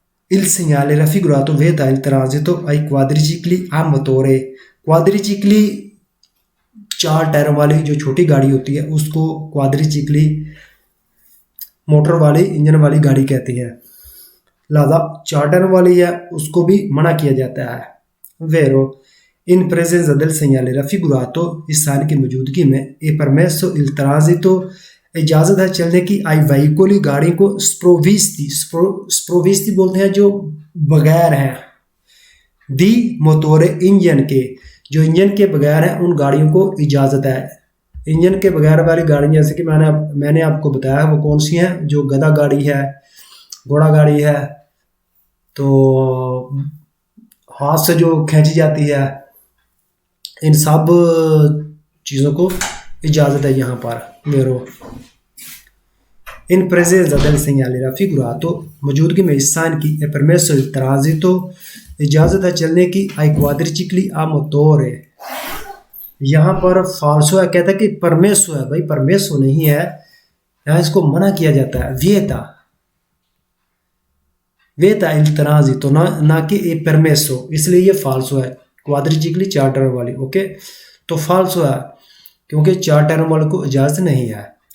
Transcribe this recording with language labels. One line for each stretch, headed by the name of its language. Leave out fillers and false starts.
Hindi: Il segnale raffigurato veta il transito ai quadricicli a motore, क्वाड्रिचिकली 4 टायरों वाली जो छोटी गाड़ी होती है उसको क्वाड्रिचिकली, मोटर वाली, इंजन वाली गाड़ी कहती है, लिहाजा 4 टायरों वाली है उसको भी मना किया जाता है।
Italian: Vero in presenza del segnale raffigurato, इस साइन की मौजूदगी में, e permesso il transito
Hindi: इजाज़त है चलने की आई veicoli गाड़ी को स्प्रोविस्ती बोलते हैं जो बगैर हैं, दी मोटोरे इंजन के, जो इंजन के बगैर हैं उन गाड़ियों को इजाज़त है। इंजन के बगैर वाली गाड़ी जैसे कि मैंने आपको बताया वो कौन सी हैं, जो गधा गाड़ी है, घोड़ा गाड़ी है, तो हाथ से जो खींची जाती है, इन सब चीज़ों को इजाज़त है यहाँ पर मेरो।
Italian: इन presenza del segnale raffigurato मौजूदगी में इस साइन की è permesso il transito इजाज़त है चलने की ai quadricicli a motore।
Hindi: यहाँ पर फाल्सो है, कहता है कि परमेसो है, भाई परमेसो नहीं है, यहाँ इसको मना किया जाता है, वेता il transito ना कि ए परमेसो, इसलिए ये फाल्सो है। क्वाड्रिचिकली 4 टायर वाली, ओके, तो फाल्सो है क्योंकि 4 टायर वाले को इजाज़त नहीं है।